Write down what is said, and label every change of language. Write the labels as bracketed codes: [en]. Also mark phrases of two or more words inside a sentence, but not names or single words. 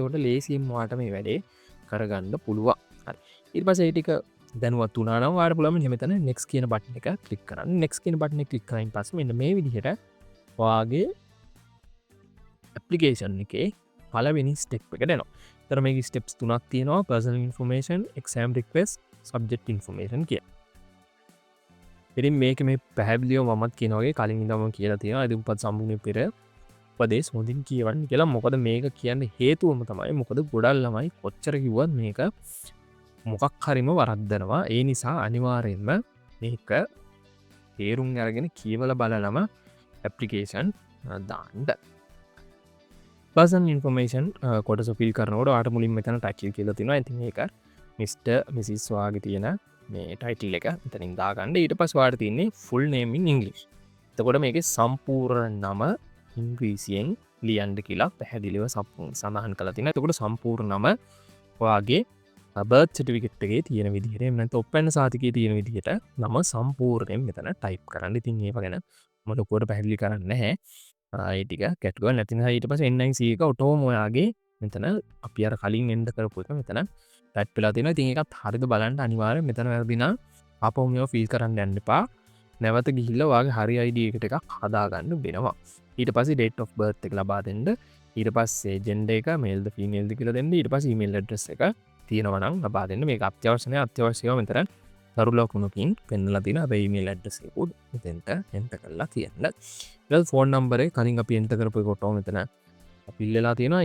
[si] එතකොට ලේසියෙන් ඔයාලට මේ වැඩේ කරගන්න පුළුවන්. හරි ඊට පස්සේ ඒ ටික දැනුවත් වුණා නම් ඔයාලට පුළුවන් මෙතන next කියන බටන් එක ක්ලික් කරන්න. next කියන බටන් එක ක්ලික් කරායින් පස්සේ මෙන්න මේ විදිහට ඔයාගේ ඇප්ලිකේෂන් එකේ පළවෙනි ස්ටෙප් එක දෙනවා. ඒතර මේකේ ස්ටෙප්ස් තුනක් තියෙනවා. [en] personal information, exam request, subject information කිය. [si] ඉතින් මේක මේ පැහැදිලිව මමත් කියන වගේ කලින් ඉඳන්ම කියලා තියෙනවා. ඉතින් උපත් සම්මුතිය පෙර උපදේශ හොඳින් කියවන්න කියලා. මොකද මේක කියන්න හේතුවම තමයි මොකද ගොඩක් ළමයි කොච්චර කිව්වත් මේක මොකක් හරිම වරද්දනවා. ඒ නිසා අනිවාර්යෙන්ම මේක තේරුම් අරගෙන කියවලා බලලම ඇප්ලිකේෂන් දාන්න. [en] personal information [si] කොටස ෆිල් කරනකොට ඔයාලට මුලින්ම මෙතන ටයිටල් කියලා තියෙනවා. ඉතින් ඒක [en] Mr. Mrs. [si] වාගේ තියෙන මේ ටයිටල් එක මෙතනින් දාගන්න. ඊට පස්සේ ඔයාලට තියෙන්නේ [en] full name in English. [si] එතකොට මේකේ සම්පූර්ණ නම ඉංග්‍රීසියෙන් ලියන්න කියලා පැහැදිලිව සඳහන් කරලා තියෙනවා. එතකොට සම්පූර්ණ නම ඔයාගේ [en] birth certificate [si] එකේ තියෙන විදිහට එහෙම නැත්නම් ඔප්පැන්න සාතිකයේ තියෙන විදිහට නම සම්පූර්ණයෙන් මෙතන ටයිප් කරන්න. ඉතින් ඒව ගැන මම ලොකුවට පැහැදිලි කරන්නේ නැහැ. ඒ ටික කැටගුවන් නැති නිසා ඊට පස්සේ NIC එක ඔටෝම ඔයාගේ මෙතන අපි අර කලින් එන්ඩ් කරපු එක මෙතන ටයිප් වෙලා තියෙනවා. ඉතින් ඒකත් හරියද බලන්න අනිවාර්යෙන් මෙතන වැරදි නම් ආපහු මේව ෆිල් කරන්න යන්න එපා. නැවත ගිහිල්ලා ඔයාගේ හරි ID එකට එකක් හදාගන්න වෙනවා. ඊට පස්සේ [en] date of birth [si] එක ලබා දෙන්න. ඊට පස්සේ gender එක male ද female ද කියලා දෙන්න. ඊට පස්සේ [en] email address [si] එක තියෙනවා නම් ලබා දෙන්න. මේක අත්‍යවශ්‍ය නැහැ. අත්‍යවශ්‍යව මෙතන දරු ලකුණකින් පෙන්වලා තියෙනවා. අපේ [en] email address [si] එක උඩ මෙතෙන්ට enter කරලා තියන්න. ඊළඟ [en] phone number [si] එක කලින් අපි enter කරපු එක ඔටෝ මෙතන අපි ඉල්ලලා තියෙනවා.